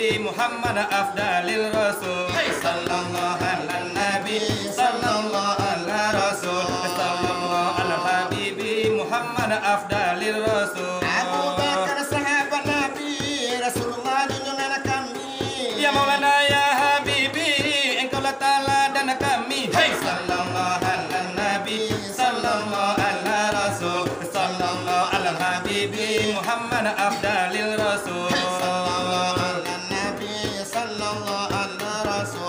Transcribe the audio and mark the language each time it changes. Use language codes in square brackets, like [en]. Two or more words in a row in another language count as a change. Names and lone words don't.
[ar] محمد أفضل الرسل. صلى الله على النبي، صلى الله على الرسول، صلى الله على حبيبي محمد أفضل الرسل. [id] Abu Bakar sahabat Nabi, Rasulullah junjungan kami. [ar] يا مولانا يا حبيبي, [id] engkaulah teladan kami. [ar] هي، صلى الله على النبي، صلى الله على الرسول، صلى الله على حبيبي محمد أفضل الرسل. صلى الله على النبي، صلى الله على الرسول.